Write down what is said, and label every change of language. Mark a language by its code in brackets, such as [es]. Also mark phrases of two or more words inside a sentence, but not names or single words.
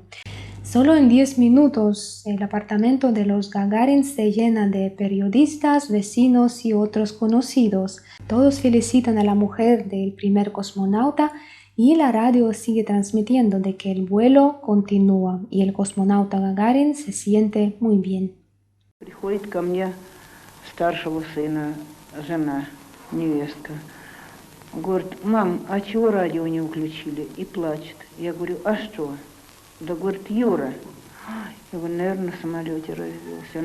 [es] Solo en 10 minutos el apartamento de los Gagarin se llena de periodistas, vecinos y otros conocidos. Todos felicitan a la mujer del primer cosmonauta y la radio sigue transmitiendo de que el vuelo continúa y el cosmonauta Gagarin se siente muy bien. [ru] Приходит ко мне старшего сына, жена, невестка. Говорит, мам, а чего радио не включили? И плачет. Я говорю, а что? Да, говорит, Юра. Я говорю, наверное, на самолете разбился.